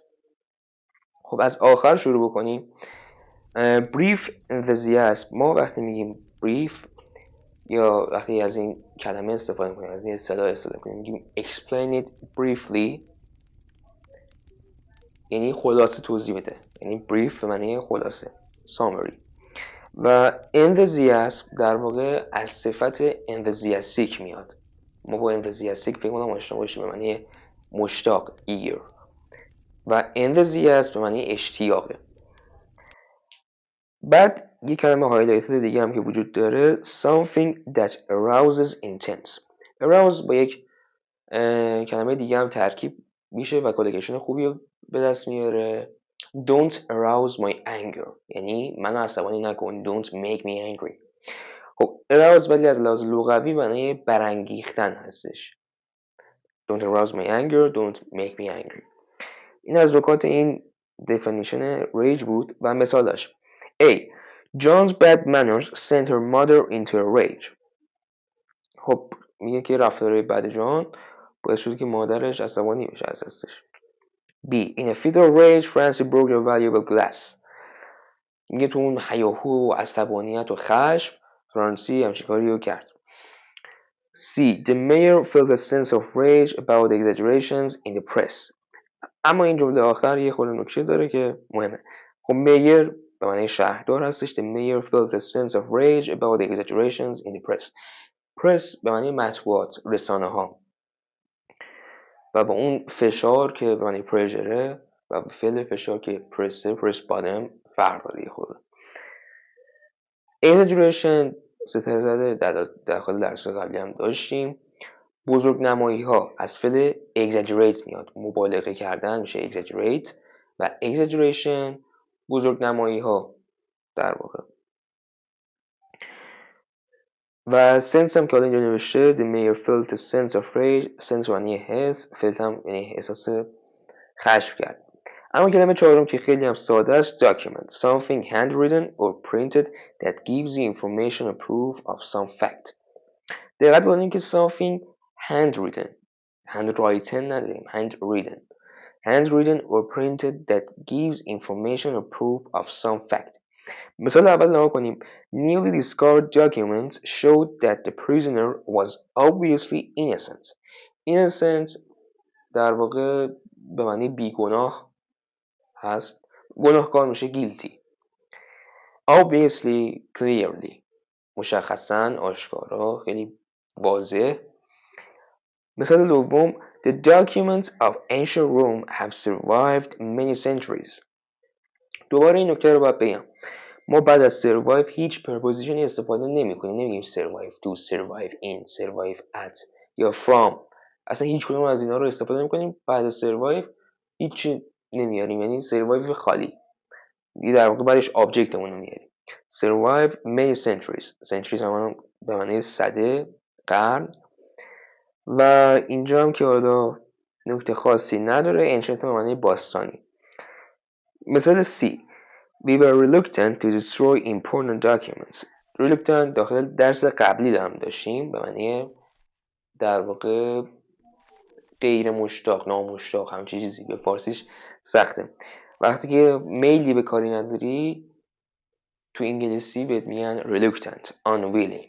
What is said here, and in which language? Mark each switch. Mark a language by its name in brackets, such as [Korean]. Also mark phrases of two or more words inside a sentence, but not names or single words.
[Persian] خب از آخر شروع بکنیم. [English] brief enthusiasm، [Persian] ما وقتی میگیم brief یا وقتی از این کلمه استفاده کنیم، از این اصطلاح استفاده کنیم، میگیم [English] explain it briefly، [Persian] یعنی خلاصه توضیح بده، یعنی brief به معنی خلاصه، summary. و enthusiasm در واقع از صفت enthusiastic میاد. ما با enthusiastic فکر کنم آشنا باشیم، به معنی مشتاق، eager، و enthusiasm به معنی اشتیاقه. بعد یک کلمه هایلایتد دیگه هم که وجود داره [English] something that arouses intense. [Persian] arouse با یک کلمه دیگه هم ترکیب میشه و کالکشن خوبی به دست میاره. [English] don't arouse my anger، [Persian] یعنی منو عصبانی نکن. [English] don't make me angry. [Persian] خب arouse ولی از لحاظ لغوی معنی برانگیختن هستش. [English] don't arouse my anger، don't make me angry. [Persian] این از نکات این [English] definition rage [Persian] بود و مثالش. [English] A. John's bad manners sent her mother into a rage. [Persian] خب میگه که رفتارهای بد جان باعث شد که مادرش عصبانی بشه از دستش. [English] B. In a fit of rage Francie broke a valuable glass. [Persian] میگه تو اون هیاهو و عصبانیت و خشم فرانسی همچین کاری رو کرد. [English] C. The mayor felt a sense of rage about the exaggerations in the press. [Persian] اما این جمله آخر یه خورده نکته داره که مهمه. خب میر به معنی شهردار هستش. [English] The mayor felt a sense of rage about the exaggerations in the press. [Persian] press به معنی مطبوعات، رسانه ها، و با اون فشار که به معنی پرژره و فعل فشار که پرس بادم فرق داره یه خورده. exaggeration ستاره زده در داخل درس قبلی هم داشتیم. بزرگ نمایی ها از فعل exaggerate میاد، مبالغه کردن میشه exaggerate، و exaggeration بزرگ نمایی ها در واقع. و sense هم که حالا اینجا نوشته [English] the mayor felt a sense of rage. [Persian] sense معنی حس، felt هم یعنی احساس کشف کرد. اما کلمه چهارم که خیلی هم ساده است [English] document something handwritten or printed that gives you information or proof of some fact. [Persian] دقت کنید که [English] something handwritten نداریم handwritten or printed that gives information or proof of some fact. [Persian] مثال اول نگاه کنیم. [English] Newly discovered documents showed that the prisoner was obviously innocent. [Persian] innocent در واقع به معنی بیگناه هست. گناهکار میشه guilty. [English] Obviously clearly [Persian] مشخصاً آشکارا خیلی واضح. مثال دوم [English] The documents of ancient Rome have survived many centuries. [Persian] دوباره این نکته رو باید بگم. ما بعد از survive هیچ پرپوزیشنی استفاده نمی‌کنیم. نمیگیم [English] survive to, survive in, survive at [Persian] یا from. اصلا هیچ کدوم از اینا رو استفاده نمی‌کنیم. بعد از survive هیچی نمیاریم، یعنی survive خالی. دیگه در واقع بعدش آبجکتمون رو میاریم. [English] survive many centuries. [Persian] centuries هم به معنی صده، قرن. و اینجا هم که حالا نکته خاصی نداره. ancient به معنی باستانی. [English] مثال C We were reluctant to destroy important documents. [Persian] reluctant داخل درس قبلی هم داشتیم به معنی در واقع غیر مشتاق، نامشتاق، همچین چیزی. به فارسیش سخته. وقتی که میلی به کاری نداری تو انگلیسی بهت میگن [English] reluctant, unwilling.